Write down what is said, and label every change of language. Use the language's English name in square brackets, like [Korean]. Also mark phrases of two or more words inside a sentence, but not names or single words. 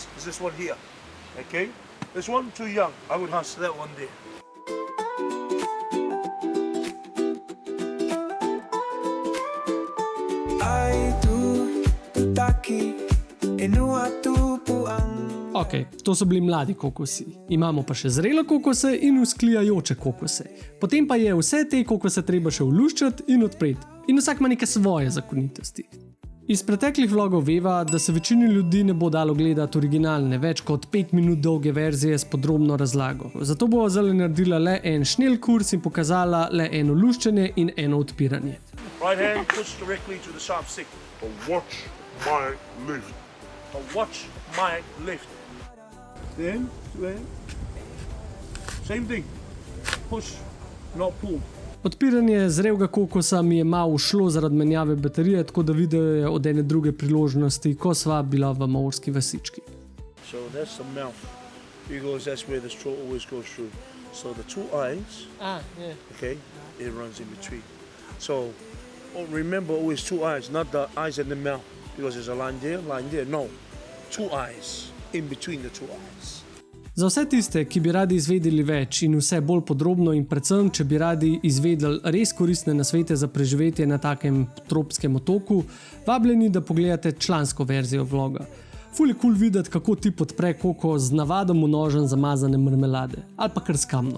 [English] It's this one here. Okay? This one, too young. I would husk that one there. [Slovenian] Ok, to so bili mladi kokosi. Imamo pa še zrele kokose in vzklijajoče kokose. Potem pa je vse te kokose treba še uluščati in odpreti. In vsak ima neke svoje zakonitosti. Iz preteklih vlogov veva, da se večini ljudi ne bo dalo gledati originalne, več kot 5 minut dolge verzije s podrobno razlago. Zato bo zdaj naredila le en šnel kurs in pokazala le eno luščenje in eno odpiranje. [English] Right hand push directly to the sharp stick. Watch my lift. Watch my lift. Then, same thing. Push, not pull. [Slovenian] Odpiranje zrelega kokosa mi je malo ušlo zaradi menjave baterije, tako da video je od ene druge priložnosti, ko sva bila v maorski vasički. [English] So that's the mouth, because that's where the straw always goes through. So the two eyes, okay, it runs in between. So remember always two eyes, not the eyes and the mouth, because there's a line there, no. Two eyes, in between the two eyes. [Slovenian] Za vse tiste, ki bi radi izvedeli več in vse bolj podrobno in predvsem, če bi radi izvedeli res koristne nasvete za preživetje na takem tropskem otoku, vabljeni, da pogledate člansko verzijo vloga. Ful je cool videti, kako ti podpre koko z navadom v nožen zamazane marmelade ali pa kar s kamno.